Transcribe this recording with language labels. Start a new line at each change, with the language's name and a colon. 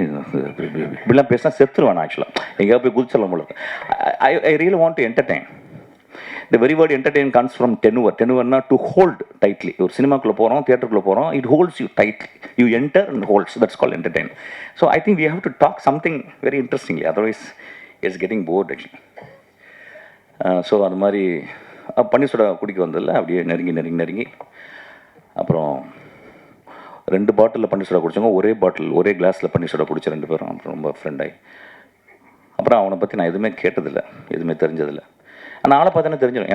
Tamil: இப்படிலாம் பேசினா செத்துருவேன் ஆக்சுவலாக. எங்கேயா போய் குதிச்சலாம் போல.
English: I really want to entertain. The very word entertain comes from tenure. Tenureனா to hold tightly.
Tamil: ஒரு சினிமாக்குள்ளே போகிறோம், தியேட்டருக்குள்ளே போகிறோம்,
English: it holds you tightly. You enter and holds. That's called entertain. So I think we have to talk something very interestingly. Otherwise, it's getting bored actually.
Tamil: So அது மாதிரி பன்னீர் soda குடிக்க வந்ததில்ல, அப்படியே நெருங்கி அப்புறம் 2 பாட்டிலில் பன்னீர் சோடா குடித்தவங்க ஒரே கிளாஸில் பன்னீர் சோடா குடித்த 2 பேரும் அப்புறம் ரொம்ப ஃப்ரெண்டாகி. அப்புறம் அவனை பற்றி நான் எதுவுமே கேட்டதில்லை, எதுவுமே தெரிஞ்சதில்லை. ஆனால் ஆளை பார்த்தோன்னே தெரிஞ்சிடும்.